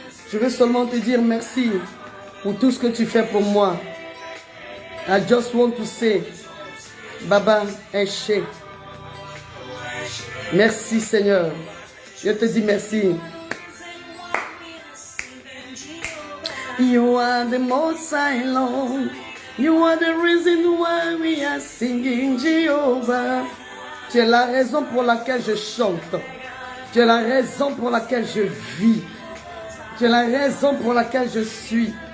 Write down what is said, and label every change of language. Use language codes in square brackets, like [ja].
[fr] Je veux seulement te dire merci pour tout ce que tu fais pour moi. [en] I just want to say, Baba Eshe. [fr] Merci Seigneur. Je te dis merci. [en] You are the most high Lord. You are the reason why we are singing Jehovah. [fr] Tu es la raison pour laquelle je chante. Tu es la raison pour laquelle je vis. Tu es la raison pour laquelle je suis.